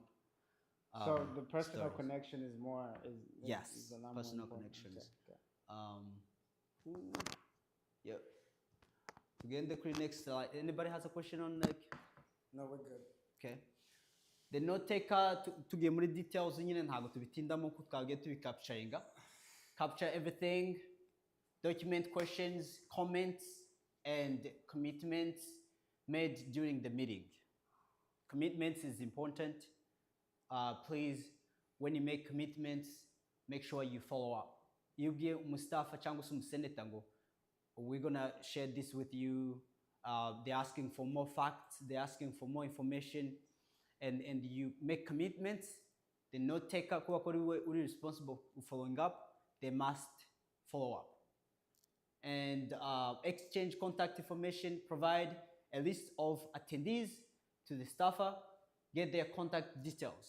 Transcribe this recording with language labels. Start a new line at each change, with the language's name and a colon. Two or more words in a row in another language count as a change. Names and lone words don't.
English: So the personal stories. Connection is more yes, is a lot personal more important. connections. Okay. Yep. Again, the next slide. Anybody has a question on like? No, we're good. Okay. The note taker
Kinyarwanda: tugiye muri details nyine ntago tubitindamo ko twagiye tubicapturinga.
English: Capture everything, document questions, comments, and commitments made during the meeting. Commitments is important. Please, when you make commitments, make sure you follow up. You give Mustafa
Kinyarwanda: cyangwa se umuseneta ngo
English: we're gonna share this with you. They're asking for more facts. They're asking for more information. And you make commitments, the note taker who are responsible for following up, they must follow up. And exchange contact information, provide a list of attendees to the staffer, get their contact details.